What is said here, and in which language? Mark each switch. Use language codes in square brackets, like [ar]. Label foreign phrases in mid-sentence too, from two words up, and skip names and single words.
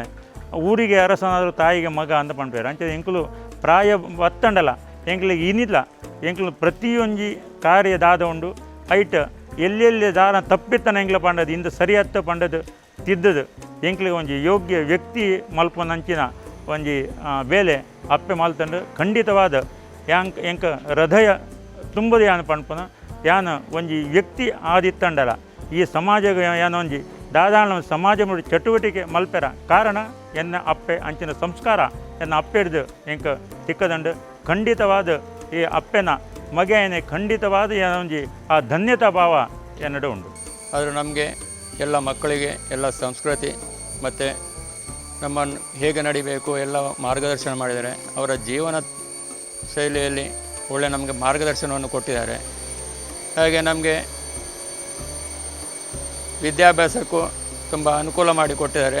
[kn] ಊರಿಗೆ ಅರಸನಾದರೂ ತಾಯಿಗೆ ಮಗ [tcy] ಅಂತ ಪಂಡ್ಪೇರು ಅಂಚನೆ ಎಂಕ್ಲು ಪ್ರಾಯ ಒತ್ತಂಡಲ್ಲ ಎಂಕ್ಲಿಗೆ ಇನಿಲ್ಲ ಎಂಕ್ಲು ಪ್ರತಿಯೊಂಜಿ ಕಾರ್ಯ ದಾದ ಉಂಡು ಐಟ್ ಎಲ್ಲೆಲ್ಲಿ ದಾರ ತಪ್ಪಿತ್ತನ ಎಂಕ್ಲ ಪಂಡದು ಇಂದು ಸರಿಯತ್ತ ಪಂಡದು ತಿದ್ದದು ಎಂಕ್ಲಿಗೆ ಒಂಜಿ ಯೋಗ್ಯ ವ್ಯಕ್ತಿ ಮಲ್ಪನಂಚಿನ ಒಂಜಿ ಬೇಲೆ ಅಪ್ಪೆ ಮಲ್ತಂಡು ಖಂಡಿತವಾದ ಎಂಕ ಹೃದಯ ತುಂಬದು ಯಾನು ಪಂಡ್ಪನ ಯಾನು ಒಂಜಿ ವ್ಯಕ್ತಿ ಆದಿತ್ತಂಡಲ ಈ ಸಮಾಜ ಏನೊಂಜಿ ದಾದಾಳ ಸಮಾಜ ಮುಡಿ ಚಟುವಟಿಕೆ ಮಲ್ಪೆರ ಕಾರಣ ಎನ್ನ ಅಪ್ಪೆ ಅಂಚಿನ ಸಂಸ್ಕಾರ ಎನ್ನ ಅಪ್ಪೆ ಹಿಡಿದು ಎಂಕ ತಿಕ್ಕದಂಡು ಖಂಡಿತವಾದ ಈ ಅಪ್ಪೆನ ಮಗೆಯನೆ ಖಂಡಿತವಾದ ಏನೊಂಜಿ ಆ ಧನ್ಯತಾ ಭಾವ ಎನ್ನಡೆ ಉಂಡು. [kn] ಆದರೂ ನಮಗೆ ಎಲ್ಲ ಮಕ್ಕಳಿಗೆ ಎಲ್ಲ ಸಂಸ್ಕೃತಿ ಮತ್ತು ನಮ್ಮನ್ನು ಹೇಗೆ ನಡಿಬೇಕು ಎಲ್ಲ ಮಾರ್ಗದರ್ಶನ ಮಾಡಿದ್ದಾರೆ. ಅವರ ಜೀವನ ಶೈಲಿಯಲ್ಲಿ ಒಳ್ಳೆ ನಮಗೆ ಮಾರ್ಗದರ್ಶನವನ್ನು ಕೊಟ್ಟಿದ್ದಾರೆ. ಹಾಗೆ ನಮಗೆ ವಿದ್ಯಾಭ್ಯಾಸಕ್ಕೂ ತುಂಬ ಅನುಕೂಲ ಮಾಡಿಕೊಟ್ಟಿದ್ದಾರೆ.